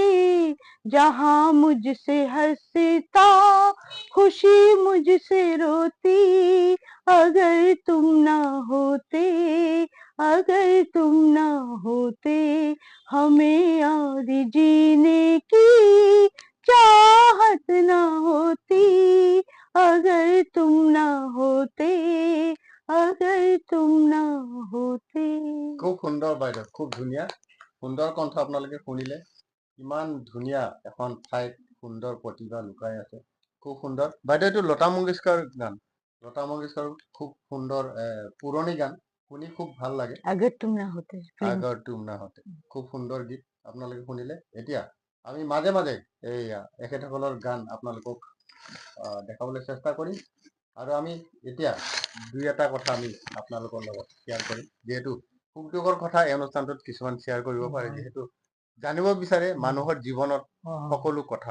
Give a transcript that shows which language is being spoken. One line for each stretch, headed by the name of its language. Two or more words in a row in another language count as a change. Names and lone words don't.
Hindi: जहां मुझसे हंसता खुशी मुझसे रोती, अगर तुम ना होते, अगर तुम ना होते, हमें और जीने की चाहत ना होती, अगर तुम ना होते, अगर तुम ना होते।
Assamese: খুব সুন্দৰ বাইদেউ, খুব ধুনীয়া, সুন্দৰ কণ্ঠ আপোনালোকে শুনিলে। ইমান ধুনীয়া এখন ঠাইত সুন্দৰ প্ৰতিভা লুকাই আছে, খুব সুন্দৰ। বাইদেউ এইটো লতা মংগেশকাৰ গান, লতা মংগেশকাৰ খুব সুন্দৰ পুৰণি গান, শুনি খুব ভাল লাগে।
Hindi: अगर तुम ना होते film।
Assamese: আগৰ তুম না হতে, খুব সুন্দৰ গীত আপোনালোকে শুনিলে। এতিয়া আমি মাজে মাজে এইয়া এখেতসকলৰ গান আপোনালোকক দেখাবলৈ চেষ্টা কৰিম, আৰু আমি এতিয়া দুই এটা কথা আমি আপোনালোকৰ লগত শ্বেয়াৰ কৰিম, যিহেতু সুখ দুখৰ কথা এই অনুষ্ঠানটোত কিছুমান শ্বেয়াৰ কৰিব পাৰে, যিহেতু জানিব বিচাৰে মানুহৰ জীৱনত সকলো কথা।